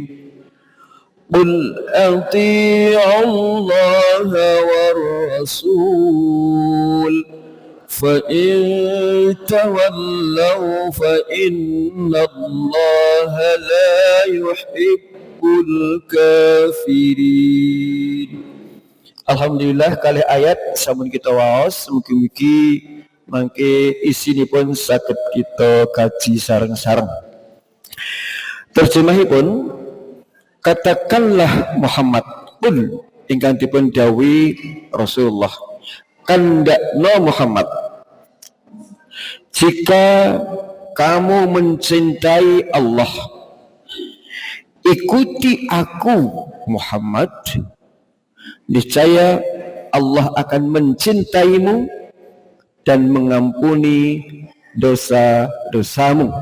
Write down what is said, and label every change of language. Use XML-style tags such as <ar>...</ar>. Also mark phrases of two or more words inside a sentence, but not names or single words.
<ar>قل أطيعوا الله والرسول فإن تولوا فإن الله لا يحب الكافرين.</ar> <jv>Alhamdulillah kali ayat sampun kita waos, mugi-mugi mangke isinipun saged kita kaji sareng-sareng.</jv> <id>Terjemahipun, katakanlah Muhammad, qul</id> <jv>ingkang dipun dawuhi Rasulullah, kandakno Muhammad,</jv> <id>jika kamu mencintai Allah, ikuti aku Muhammad, niscaya Allah akan mencintaimu dan mengampuni dosa-dosamu.</id>